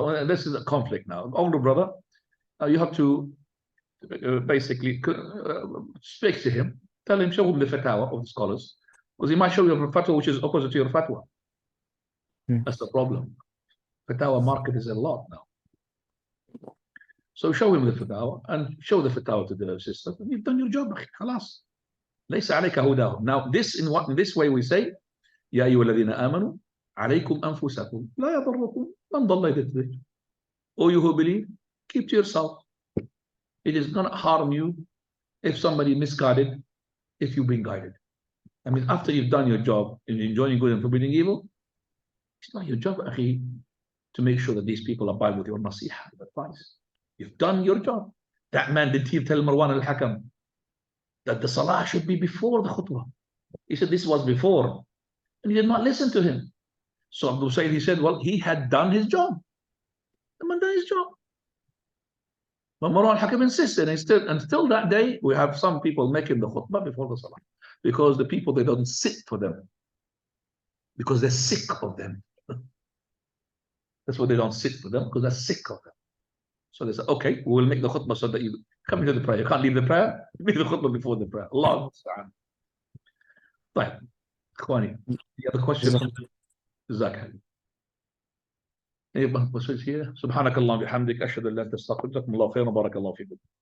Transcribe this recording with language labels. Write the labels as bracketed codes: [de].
[en] Oh, this is a conflict now. Older brother, you have to basically speak to him, tell him, show him the fatwa of the scholars, because he might show you a fatwa which is opposite to your fatwa. That's the problem. Fatwa market is a lot now. So show him the fatwa and show the fatwa to the sister. You've done your job. [ar] خلاص. ليس عليك هداهم. [en] Now in this way we say, [ar] يا أيها الذين آمنوا عليكم أنفسكم لا يضركم من ضل إذا اهتديتم. [en] O you who believe, keep to yourself. It is not harm you if somebody misguided, if you've been guided. I mean, after you've done your job in enjoying good and forbidding evil, it's not your job, akhi, to make sure that these people abide with your nasiha, advice. You've done your job. That man did he tell Marwan al-Hakam that the salah should be before the khutbah. He said this was before, and he did not listen to him. So Abdul Sayyid, he said, well, he had done his job. The man done his job. But Marwan al-Hakam insisted, and still that day, we have some people making the khutbah before the salah. Because the people, they don't sit for them. Because they're sick of them. That's why they don't sit for them, because they're sick of them. So they say, okay, we will make the khutbah so that you come into the prayer. You can't leave the prayer, make the khutbah before the prayer. Allah Ta'ala. [ar] طيب إخواني, [en] the other question from Zak. Any questions here? [ar] سبحانك اللهم وبحمدك أشهد أن لا إله إلا أنت أستغفرك. جزاكم الله خيرا وبارك الله فيكم.